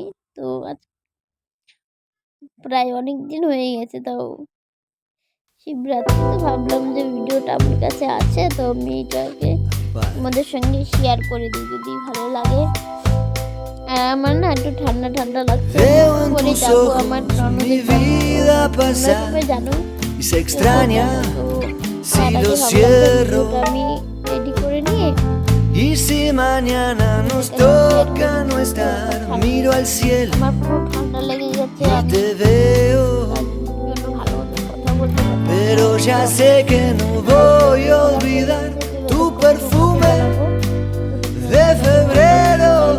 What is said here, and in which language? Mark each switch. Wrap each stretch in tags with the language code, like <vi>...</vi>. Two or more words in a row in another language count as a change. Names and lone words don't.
<bn>তো প্রায় অনেক দিন হয়ে গেছে, তাও শিবরাত্রি, তো ভাবলাম যে ভিডিওটা আমার কাছে আছে, তো আমি এটাকে তোমাদের সঙ্গে শেয়ার করে দিই যদি ভালো লাগে। আর আমার না একটু ঠান্ডা ঠান্ডা লাগছে, করে যাবো আমার ননদের বাড়ি, জানো। আমি রেডি করে নিয়ে,</bn> <es>Y si mañana nos toca no estar, miro al cielo y te veo, pero ya sé que no voy a olvidar tu perfume de febrero.</es>